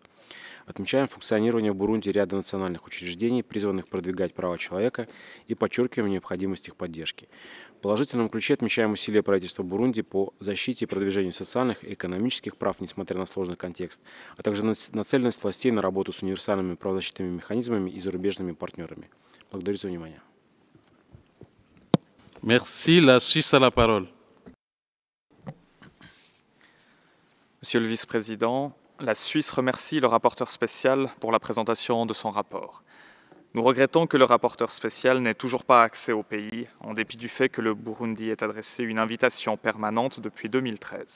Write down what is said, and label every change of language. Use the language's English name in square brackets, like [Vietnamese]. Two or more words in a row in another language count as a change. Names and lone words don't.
[Russian] Отмечаем функционирование в Бурунди ряда национальных учреждений, призванных продвигать права человека, и подчеркиваем необходимость их поддержки. В положительном ключе отмечаем усилия правительства Бурунди по защите и продвижению социальных и экономических прав, несмотря на сложный контекст, а также нацеленность властей на работу с универсальными правозащитными механизмами и зарубежными партнерами. Благодарю за внимание. [French] Merci. La Suisse a la parole. Monsieur le vice-président, la Suisse remercie le rapporteur spécial pour la présentation de son rapport. Nous regrettons que le rapporteur spécial n'ait toujours pas accès au pays, en dépit du fait que le Burundi ait adressé une invitation permanente depuis 2013.